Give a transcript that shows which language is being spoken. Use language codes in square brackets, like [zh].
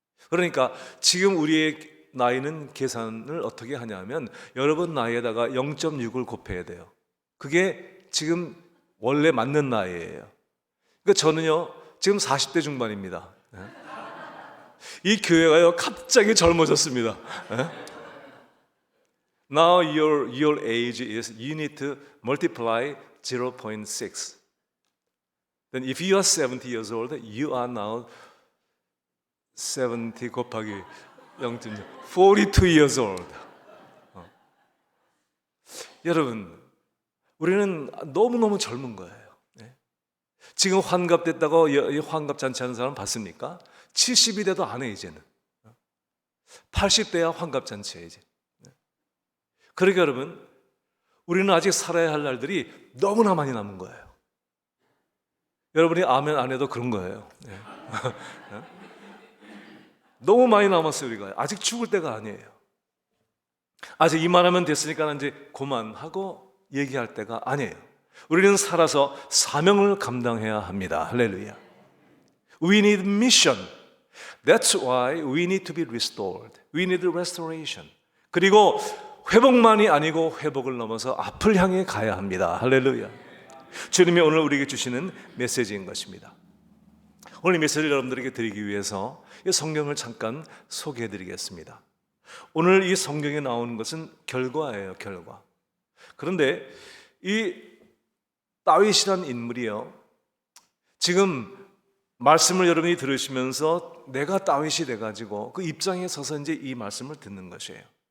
[ko] 그러니까 지금 우리의 나이는 계산을 어떻게 하냐면, 여러분 나이에다가 0.6을 곱해야 돼요. 그게 지금 원래 맞는 나이예요. 그러니까 저는요 지금 40대 중반입니다. 이 교회가요 갑자기 젊어졌습니다. [en] Now your age is, you need to multiply 0.6. Then if you are 70 years old, you are now 70 곱하기 0.6, 42 years old. [ko] 여러분, 우리는 너무너무 젊은 거예요. 지금 환갑됐다고 환갑 잔치하는 사람 봤습니까? 70이 돼도 안 해 이제는. 80대야 환갑 잔치해 이제. 그러니까 여러분, 우리는 아직 살아야 할 날들이 너무나 많이 남은 거예요. 여러분이 아멘 안 해도 그런 거예요. 네. 너무 많이 남았어요. 우리가 아직 죽을 때가 아니에요. 아직 이만하면 됐으니까 이제 그만하고 얘기할 때가 아니에요. 우리는 살아서 사명을 감당해야 합니다. 할렐루야. [en] We need mission. That's why we need to be restored. We need restoration. [ko] 그리고 회복만이 아니고 회복을 넘어서 앞을 향해 가야 합니다. 할렐루야. 주님이 오늘 우리에게 주시는 메시지인 것입니다. 오늘 이 메시지를 여러분들에게 드리기 위해서 이 성경을 잠깐 소개해 드리겠습니다. 오늘 이 성경에 나오는 것은 결과예요, 결과. 그런데 이 다윗이란 인물이요, 지금 말씀을 여러분이 들으시면서 내가 다윗이 돼가지고 그 입장에 서서 이제 이 말씀을 듣는 것이에요.